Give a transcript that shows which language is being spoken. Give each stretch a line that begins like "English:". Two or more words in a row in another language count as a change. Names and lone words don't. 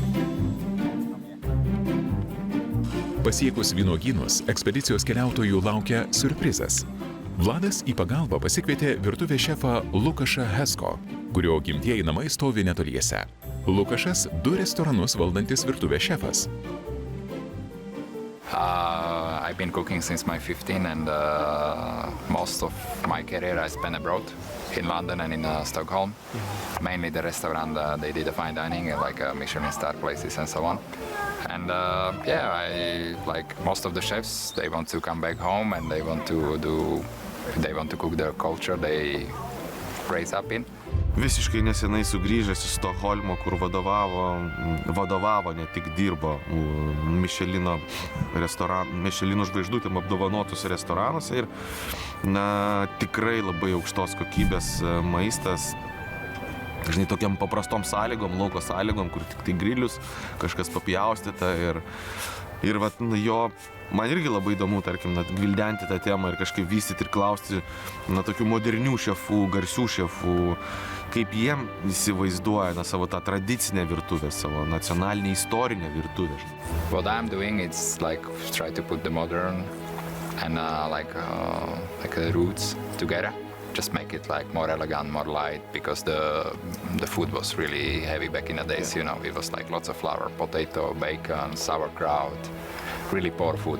Lithuanian: Pasiekus vynuogynus, ekspedicijos keliautojų laukia siurprizas. Vladas į pagalbą pasikvietė virtuvės šefą Lukašą Hesko, kurio gimtieji namai stovi netoliese. Lukašas 2 restoranus valdantis virtuvės šefas.
English: I've been cooking since my 15, and most of my career I spent abroad, in London and in Stockholm. Mainly the restaurant, they did a fine dining, like Michelin star places and so on. And I like most of the chefs, they want to come back home and they want to cook their culture they raise up in.
Lithuanian: Visiškai nesenai sugrįžęs iš Stokholmo, kur vadovavo, ne tik dirbo Michelino žvaigždutėm apdovanotus restoranuose ir tikrai labai aukštos kokybės maistas. Žinai, tokiam paprastom sąlygom, lauko sąlygom, kur tik tai grilius, kažkas papjaustyta ir vat, jo, man irgi labai įdomu, tarkim, gvildenti tą temą ir kažkaip vystyti ir klausti tokių modernių šefų, garsių šefų, kaip jiem įsivaizduoja savo tą tradicinę virtuvę, savo nacionalinę istorinę virtuvę.
English: What I'm doing is like try to put the modern and the roots together. Just make it like more elegant, more light, because the food was really heavy back in the days, you know. It was like lots of flour, potato, bacon, sauerkraut, really poor food.